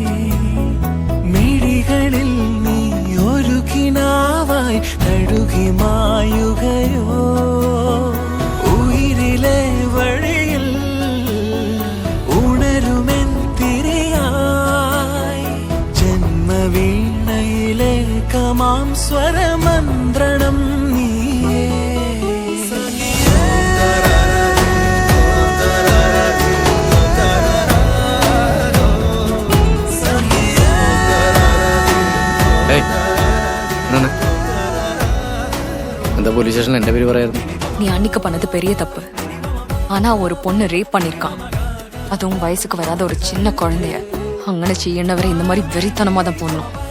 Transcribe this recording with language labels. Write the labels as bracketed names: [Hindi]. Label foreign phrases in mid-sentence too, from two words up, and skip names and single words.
[Malayalam] മിഴികളിൽ നീ ഒരു കിനാവായി തഴുകി മായുകയോ ഉയിരിലെ വഴിയിൽ ഉണരുമെൻ തിരിയായി ജന്മവീണയിലെ കമാം സ്വരമന്ത്രണം നീയേ [Tamil] அந்த போலீஸ் ஸ்டேஷன்ல என்ன பேர் வராது நீ அன்னைக்கு பண்ணது பெரிய தப்பு. ஆனா ஒரு பொண்ணு ரேப் பண்ணிருக்கான். அதுவும் வயசுக்கு வராத ஒரு சின்ன குழந்தைய [Malayalam] അങ്ങനെ ചെയ്യണവരെ [Tamil] இந்த மாதிரி வெறித்தனமா தான் போடணும்.